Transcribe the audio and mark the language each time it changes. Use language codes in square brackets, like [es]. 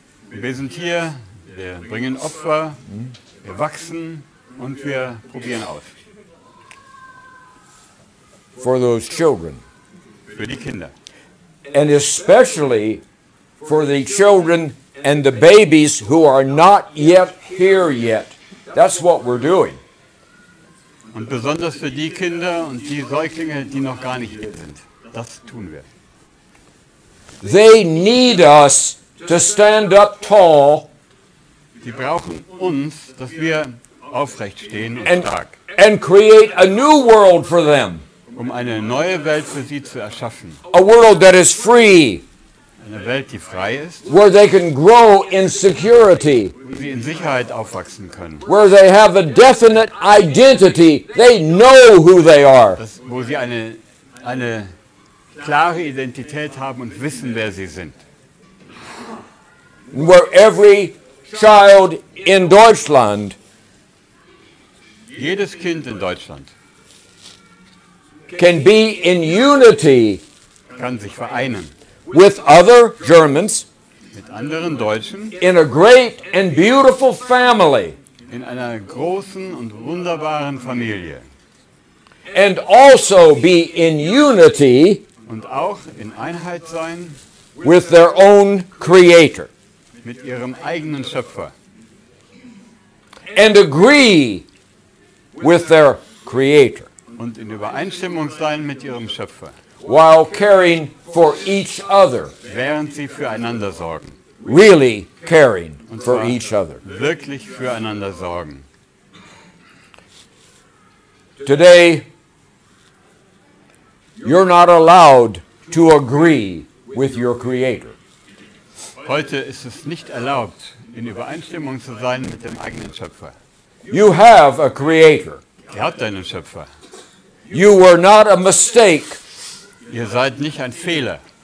[de] Wir sind hier, wir bringen Opfer, wir wachsen und wir probieren aus. [en] for those children. [de] Für die Kinder. [en] And especially for the children and the babies who are not yet here yet. That's what we're doing. [de] Und besonders für die Kinder und die Säuglinge, die noch gar nicht hier sind. Das tun wir. [en] They need us to stand up tall [de] Die brauchen uns, dass wir aufrecht stehen und [en] and, [de] stark, [en] and create a new world for them. [de] um eine neue Welt für sie zu erschaffen. [en] A world that is free, [de] Eine Welt, die frei ist, [en] where they can grow in security, [de] wo sie in Sicherheit aufwachsen können. [en] where they have a definite identity. They know who they are. [de] Wo sie eine klare Identität haben und wissen, wer sie sind. [en] Where every child in Deutschland [de] Jedes Kind in Deutschland [en] can be in unity [de] kann sich vereinen [en] with other Germans [de] mit anderen Deutschen [en] in a great and beautiful family, [de] in einer großen und wunderbaren Familie [en] and also be in unity [de] und auch in Einheit sein [en] with their own Creator, [de] mit ihrem eigenen Schöpfer [en] and agree with their Creator, [de] und in Übereinstimmung sein mit ihrem Schöpfer, [en] while caring for each other, [de] während sie füreinander sorgen. [en] really caring [de] Und [en] for [de] zwar [en] each other. [de] wirklich füreinander sorgen. [en] Today, you're not allowed to agree with your Creator. [de] Heute ist es nicht erlaubt, in Übereinstimmung zu sein mit dem eigenen Schöpfer. [en] You have a creator. [de] Ihr habt einen Schöpfer. [en] You were not a mistake. [de] Ihr seid nicht ein Fehler.